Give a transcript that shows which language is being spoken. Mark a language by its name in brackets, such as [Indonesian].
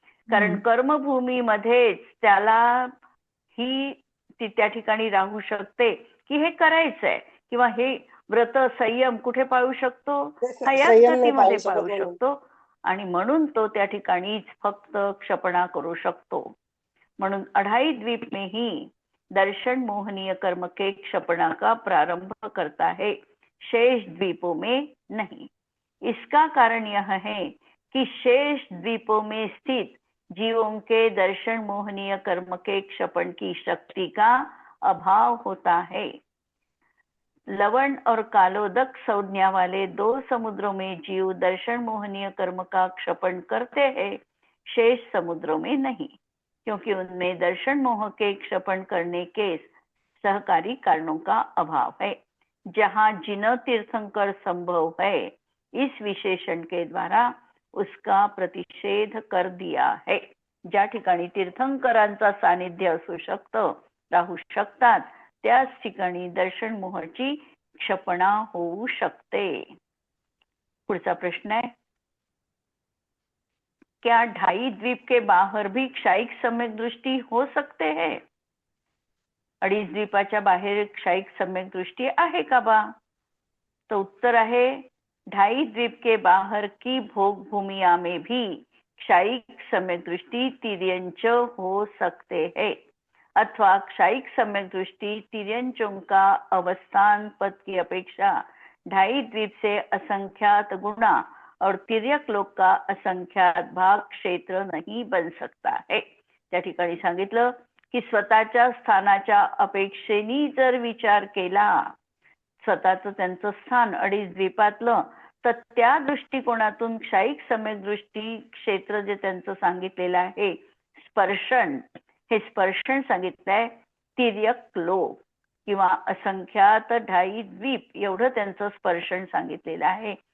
[Marathi] कारण कर्मभूमीमध्येच त्याला ही ती त्या ठिकाणी राहू शकते की हे करायचंय, किंवा हे व्रत संयम कुठे पाळू शकतो, हा याच गतीमध्ये पाळू शकतो. आणि म्हणून तो त्या ठिकाणीच फक्त क्षपणा करू शकतो. [Hindi] म्हणून 2.5 द्वीप में ही दर्शन मोहनीय कर्म के क्षपणा का प्रारंभ करता है, शेष द्वीपों में नहीं. इसका कारण यह है कि शेष द्वीपों में स्थित जीवों के दर्शन मोहनीय कर्म के क्षपण की शक्ति का अभाव होता है. लवण और कालोदक संज्ञा वाले 2 समुद्रों में जीव दर्शन मोहनीय कर्म का क्षपण करते हैं, शेष समुद्रों में नहीं, क्योंकि उनमें दर्शन मोह के क्षपण करने के सहकारी कारणों का अभाव है. जहाँ जिन तीर्थंकर संभव है, इस विशेषण के द्वारा उसका प्रतिषेध कर दिया है. [Marathi] ज्या ठिकाणी तीर्थंकरांचा सानिध्य असू शकतं, राहू शकतात, त्याच ठिकाणी दर्शन मोहाची क्षपणा होऊ शकते. पुढचा प्रश्न आहे, [Hindi] क्या 2.5 द्वीप के बाहर भी क्षायिक सम्यक दृष्टी हो सकते हैं? [Marathi] 2.5 द्वीपाच्या बाहेर क्षायिक सम्यक दृष्टी आहे का बा? तो उत्तर आहे [Hindi] 2.5 द्वीप के बाहर की भोग भूमिया में भी क्षायिक सम्यक दृष्टि तिर्यंच हो सकते हैं, अथवा क्षायिक सम्यक दृष्टि तिर्यंचों का अवस्थान पद की अपेक्षा 2.5 द्वीप से असंख्यात गुणा और तिर्यक लोक का असंख्यात भाग क्षेत्र नहीं बन सकता है. [Marathi] त्या ठिकाणी सांगितलं की स्वतःच्या स्थानाच्या अपेक्षेने जर विचार केला, स्वतःचं त्यांचं स्थान अडीच द्वीपातलं, तर त्या दृष्टिकोनातून क्षायिक सम्यक दृष्टी क्षेत्र जे त्यांचं सांगितलेलं आहे स्पर्शन, हे स्पर्शन सांगितलंय तिर्यक लोक किंवा असंख्यात 2.5 द्वीप एवढं त्यांचं स्पर्शन सांगितलेलं आहे.